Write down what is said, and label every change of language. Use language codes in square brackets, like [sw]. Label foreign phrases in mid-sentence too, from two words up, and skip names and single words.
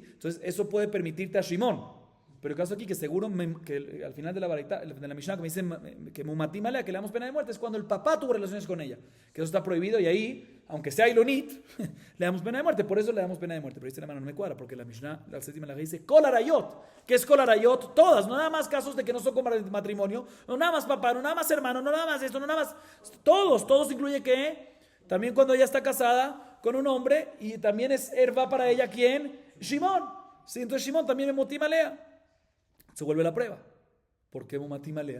[es] Entonces eso puede permitirte a Shimón, pero el caso aquí que seguro que al final de la Mishnah que me dice que [he] מומתים עליה, [es] que le damos pena de muerte, es cuando el papá tuvo relaciones con ella, que eso está prohibido y ahí, aunque sea ilonit, le damos pena de muerte, por eso le damos pena de muerte. Pero dice la mano, no me cuadra, porque la Mishnah, la séptima la dice [he] כל עריות. [es] ¿Qué es [he] כל עריות? [es] Todas, no nada más casos de que no son como el matrimonio, no nada más papá, no nada más hermano, no nada más esto, no nada más, todos incluye que también cuando ella está casada con un hombre y también es herva para ella, ¿quién? Shimón. Sí, entonces Shimón también me [he] מומתים עליה. [es] Se vuelve la prueba. ¿Por qué [he] מומתים עליה?